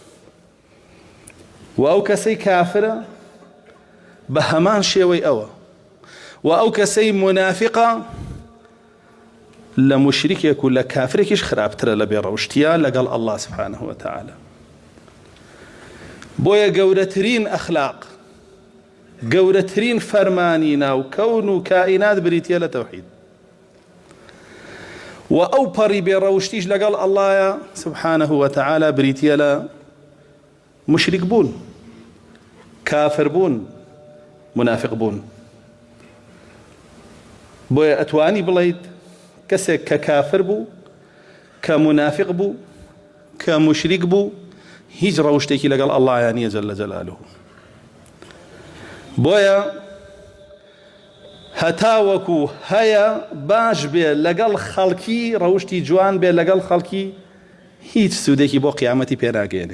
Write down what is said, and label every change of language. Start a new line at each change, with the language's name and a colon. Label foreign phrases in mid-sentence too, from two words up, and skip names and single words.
Central Kurdish: و ئەو کەسەی کافرە بە هەمان شێوەی ئەوە و ئەو کەسەی منافقە لە مشریکێک و لە کافرێکیش خراپترە لە بێڕەوشتیە لەگەڵ ئەڵڵا
Arabic: سبحانه وتعالى.
Central Kurdish: بۆیە گەورەترین ئەخلاق گەورەترین فەرمانی ناو کەون و کائینات بریتیە لە تەوحید و ئەو پەڕی بێڕەوشتیش لەگەڵ ئەڵڵایە
Arabic: سبحانه وتعالى
Central Kurdish: بریتیە لە مشرك بون، كافر بون، منافق بون. بۆیە ئەتوانی بڵێیت کەسێک کە کافر بوو کە منافق بوو کە مشریک بوو هیچ ڕەوشتێکی لەگەڵ ئەڵڵایە نییە
Arabic: جەلە جەلالوه.
Central Kurdish: بۆیە هەتا وەکو هەیە باش بێ لەگەڵ خەڵکی ڕەوشتی جوان بێ لەگەڵ خەڵکی هیچ سوودێکی بۆ قیامەتی پێ ناگەێنێ.